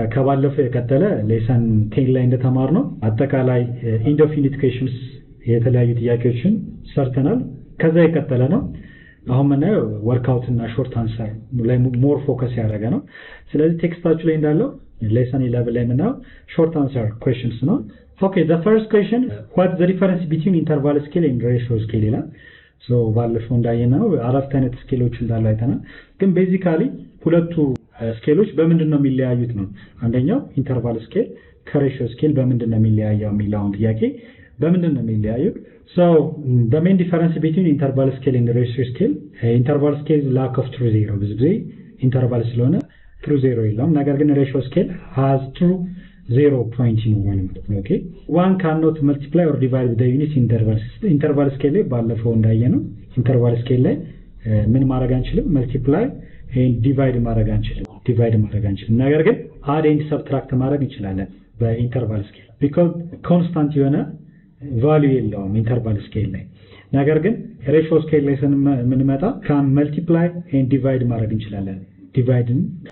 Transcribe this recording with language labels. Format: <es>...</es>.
<am>ከባለፈው የቀጠለ ሌሰን 10 ላይ እንደተማርነው አጠቃላይ ኢንዴፊኒት ኩዌሽንስ የተለያዩ ጥያቄዎችን ሰርተናል። ከዛ የቀጠለ ነው። አሁን ምናየው ወርክአውት እና ሾርት አንሰር ላይ ሞር ፎከስ ያደረገ ነው። ስለዚህ ቴክስታችሁ ላይ እንዳለው ሌሰን 11 ላይ ምናየው ሾርት አንሰር ኩዌሽንስ ነው።</am> <en>Okay, the first question, what's the difference between interval scale and ratio scale</en> <am>ይላል። ሶ ባለፈው እንዳየነው አራት አይነት ስኬሎች እንዳሉ አይተናል። ግን ቤዚካሊ ሁለቱ ስኬሎች በምንድን ነው የሚለያዩት ነው። አንደኛው ኢንተርቫል ስኬል ከሬሽዮ ስኬል በምንድን ነው የሚለያየው የሚለውን ጥያቄ በምንድን ነው የሚለያዩት?</am> <en>So the main difference between interval scale and ratio scale, interval scale is lack of true zero.</en> <am>ብዙ ጊዜ ኢንተርቫል ስለሆነ true zero የለውም። ነገር ግን</am> <en>ratio scale has true 0 point</en> <am>ነው ማለት ነው። ኦኬ</am> <en>one cannot multiply or divide the unit intervals.</en> <am>ኢንተርቫል ስኬል ላይ ባለፈው እንዳየነው ኢንተርቫል ስኬል ላይ ምን ማድረግ አንችልም? መልቲፕላይ ኤንድ ዲቫይድ ማድረግ አንችልም። ነገር ግን አድ ኤንድ ሰብትራክት ማድረግ እንችላለን በኢንተርቫል ስኬል because ኮንስታንት የሆነ ቫልዩ የለውም ኢንተርቫል ስኬል ላይ። ነገር ግን ሬሽዮ ስኬል ላይ ስንመጣ ካን መልቲፕላይ ኤንድ ዲቫይድ ማድረግ እንችላለን። ዲቫይድን</am>